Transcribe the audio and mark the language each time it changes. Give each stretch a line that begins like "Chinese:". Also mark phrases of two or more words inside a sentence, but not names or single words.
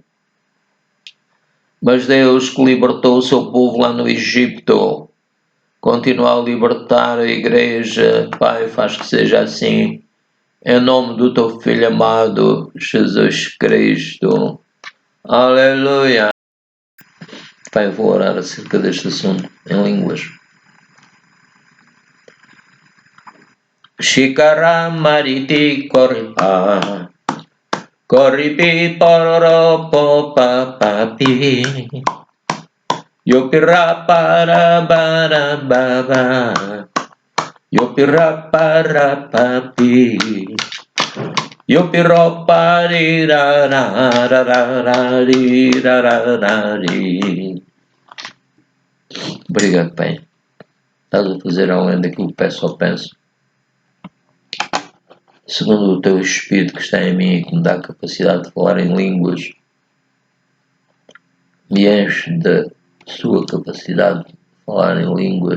Portuguese: Mas Deus, que libertou o seu povo lá no Egito, continua a libertar a igreja. Pai, faz que seja assim. Em nome do teu Filho amado, Jesus Cristo. Aleluia. Pai, vou orar acerca deste assunto em línguas. Shikara mariti koripa, koripi pororo popa papi, yopira para bara baba, yopira para papi, yopiro parirararararararari. Obrigado, Pai. Estás a fazer além daquilo que peço ou penso. Segundo o teu Espírito que está em mim e que me dá a capacidade de falar em línguas, me enche da sua capacidade de falar em línguas.